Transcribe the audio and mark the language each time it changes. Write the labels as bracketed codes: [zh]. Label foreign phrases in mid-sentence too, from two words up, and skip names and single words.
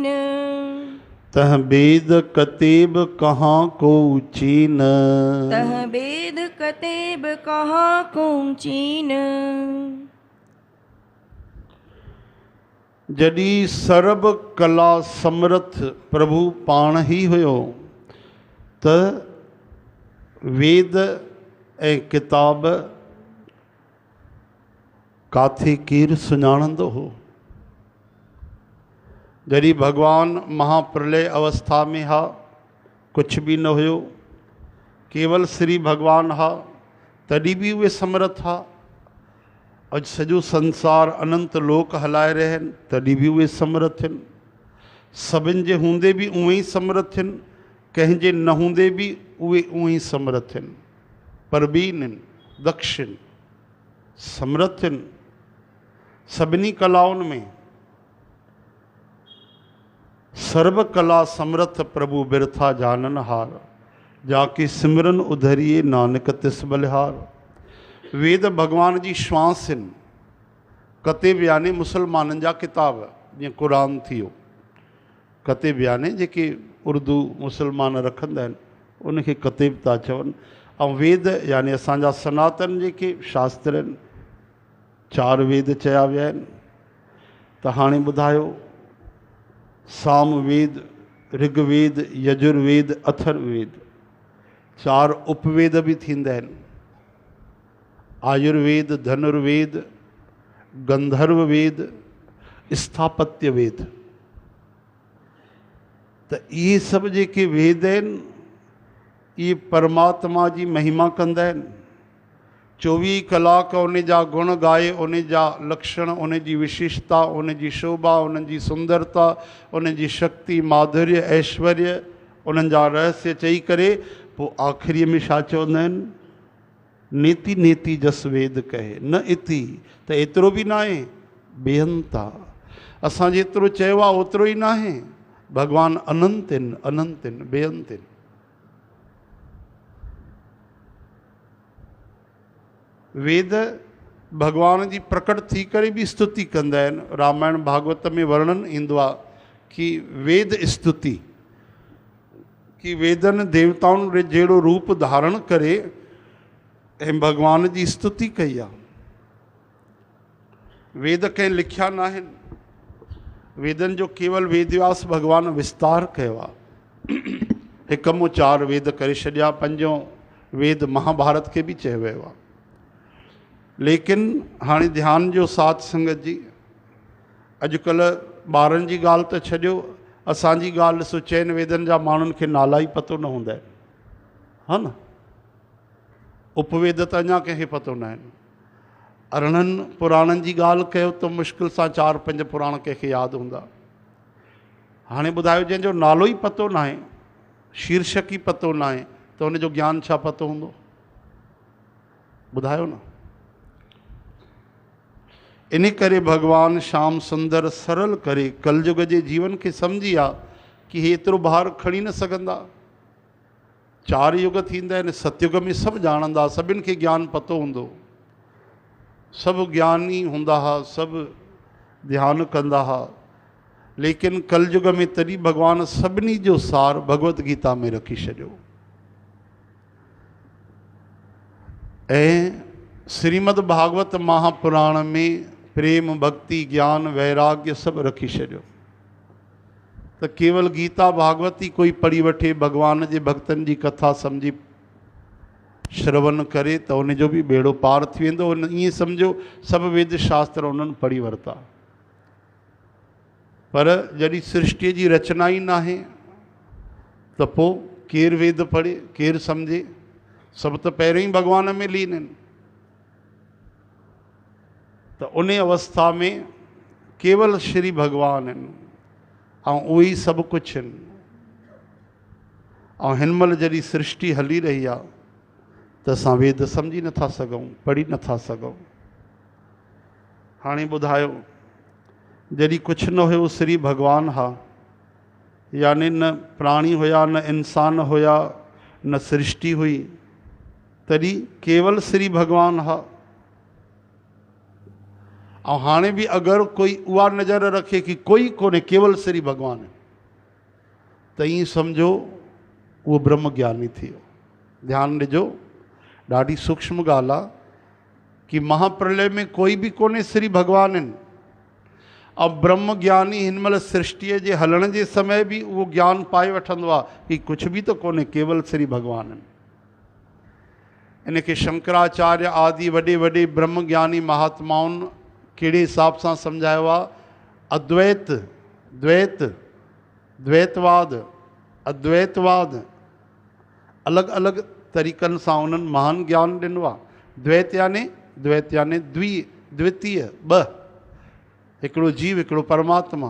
[pa] ਤਹ ਬੇਦ ਕਤੇਬ ਕਹਾਂ ਕੋ ਚੀਨ, ਤਹ ਬੇਦ ਕਤੇਬ ਕਹਾਂ ਕੋ ਚੀਨ। [sd] जॾी [pa] ਸਰਬ ਕਲਾ ਸਮਰਥ ਪ੍ਰਭੂ [sd] पाण ही हुयो त वेद ऐं किताब काथे केरु सुञाणंदो हो। जॾहिं भगवान महाप्रलय अवस्था में हा, कुछ भी न हुयो, केवल श्री भगवान हा, तॾहिं भी उहे समर्थ हा। अॼु सॼो संसार अनंत लोक हलाए रहिया आहिनि, तॾहिं भी उहे समर्थ आहिनि। सभिनि जे हूंदे भी उहे ई समर्थ आहिनि, कंहिंजे न हूंदे भी उहे उहे ई समर्थ आहिनि। परबीन आहिनि, दक्ष आहिनि, समर्थ आहिनि सभिनी कलाउनि में। [pa] ਸਰਬ ਕਲਾ ਸਮਰਥ ਪ੍ਰਭੂ ਬਿਰਥਾ ਜਾਨਨ ਹਾਰ, ਜਾਕੇ ਸਿਮਰਨ ਉਧਰਿਐ ਨਾਨਕ ਤਿਸ ਬਲਿਹਾਰ। [sd] वेद भगवान जी श्वास आहिनि। कतेब यानी मुसलमाननि जा किताब, जीअं क़ुरान थी वियो। कतेब यानी जेके उर्दू मुसलमान रखंदा आहिनि उनखे कतेब था चवनि। ऐं वेद यानी असांजा सनातन जेके शास्त्र आहिनि, 4 वेद चया विया आहिनि। त हाणे ॿुधायो, साम वेद, ऋग्वेद, यजुर्वेद, अथर्ववेद, 4 उपवेद भी थींदा आहिनि। आयुर्वेद, धनुर्वेद, गंधर्व वेद, स्थापत्य वेद। त इहे सभु जेके वेद आहिनि, इहे परमात्मा जी महिमा कंदा आहिनि। 24 कलाक उन जा गुण गाए, उन जा लक्षण, उन जी विशेषता, उन जी शोभा, उन जी सुंदरता, उन जी शक्ति, माधुर्य, ऐश्वर्य, उन्हनि जा रहस्य चई करे पोइ आख़िरीअ में छा चवंदा आहिनि? [hi] नेति नेति जस वेद कहे न इति। [sd] त एतिरो बि न आहे, ॿियनि था। असां जेतिरो चयो आहे ओतिरो ई न आहे। भगवान अनंत आहिनि, अनंत आहिनि, बेअंत आहिनि। वेद भगवान जी प्रकट थी करे भी स्तुति कंदा आहिनि। रामायण भागवत में वर्णन ईंदो आहे कि वेद स्तुति, कि वेदनि देवताउनि जहिड़ो रूप धारण करे ऐं भगवान जी स्तुति कई आहे। वेद कंहिं लिखिया न आहिनि। वेदनि जो केवल वेदव्यास भगवान विस्तार कयो आहे। हिकु मो 4 वेद करे छॾिया। 5 वेद महाभारत खे बि चयो वियो आहे। लेकिन हाणे ध्यान जो साथ संगत जी, अॼुकल्ह ॿारनि जी ॻाल्हि त छॾियो, असांजी ॻाल्हि ॾिसो, 4 वेदनि जा माण्हुनि खे नाला ई पतो न हूंदा आहिनि, हा न। उपवेद त अञा कंहिंखे पतो न आहिनि। अरिड़हनि पुराणनि जी ॻाल्हि कयो त मुश्किल सां 4-5 पुराण कंहिंखे यादि हूंदा। हाणे ॿुधायो, जंहिंजो नालो ई पतो न आहे, शीर्षक ई पतो न आहे, त हुनजो ज्ञान छा पतो हूंदो? ॿुधायो न। इन करे भगवान श्याम सुंदर सरल करे कलयुग जे जीवन खे सम्झी आहे कि हे एतिरो भार खणी न सघंदा। 4 युग थींदा आहिनि। सतयुग में सभु ॼाणंदा, सभिनि खे ज्ञान पतो हूंदो, सभु ज्ञानी हूंदा हुआ, सभु ध्यानु कंदा हुआ। लेकिन कलयुग में तॾहिं भगवान सभिनी जो सार भगवत गीता में रखी छॾियो ऐं श्रीमद् भागवत महापुराण में प्रेम, भक्ति, ज्ञान, वैराग्य सभु रखी छॾियो। त केवल गीता भागवत ई कोई पढ़ी वठे, भगवान जे भक्तनि जी कथा सम्झी श्रवण करे, त उनजो बि बेड़ो पार थी वेंदो। ईअं सम्झो सभु वेद शास्त्र उन्हनि पढ़ी वरिता। पर जॾहिं सृष्टि जी रचना ई न आहे त पोइ केरु वेद पढ़े, केरु सम्झे? सभु त पहिरियों ई भगवान में लीन आहिनि। त उन अवस्था में केवल श्री भगवान आहिनि ऐं उहे ई सभु कुझु आहिनि। ऐं हिन महिल जॾहिं सृष्टि हली रही आहे त असां वेद सम्झी नथा सघूं, पढ़ी नथा सघूं। हाणे ॿुधायो, जॾहिं कुझु न हुयो श्री भगवान हा, यानी न प्राणी होया, न इंसान होया, न सृष्टि हुई, तरी केवल श्री भगवान हा। और हाणे भी अगर कोई उहा नज़र रखे कि कोई कोने, केवल श्री भगवान है, त ईअं सम्झो उहो ब्रह्म ज्ञानी थी वियो। ध्यानु ॾिजो, ॾाढी सूक्ष्म ॻाल्हि आहे कि महाप्रलय में कोई भी कोने, श्री भगवान आहिनि। अब ब्रह्म ज्ञानी हिन महिल सृष्टिअ जे हलण जे समय भी उहो ज्ञान पाए वठंदो आहे कि कुछ भी तो कोने, केवल श्री भगवान आहिनि। इनखे शंकराचार्य आदि वॾे वॾे ब्रह्म ज्ञानी महात्माउनि कहिड़े हिसाब सां सम्झायो आहे? अद्वैत, द्वैत, द्वैतवाद, अद्वैतवाद, अलॻि अलॻि तरीक़नि सां उन्हनि महान ज्ञान ॾिनो आहे। द्वैत याने द्वितीय, ॿ, हिकिड़ो जीव हिकिड़ो परमात्मा।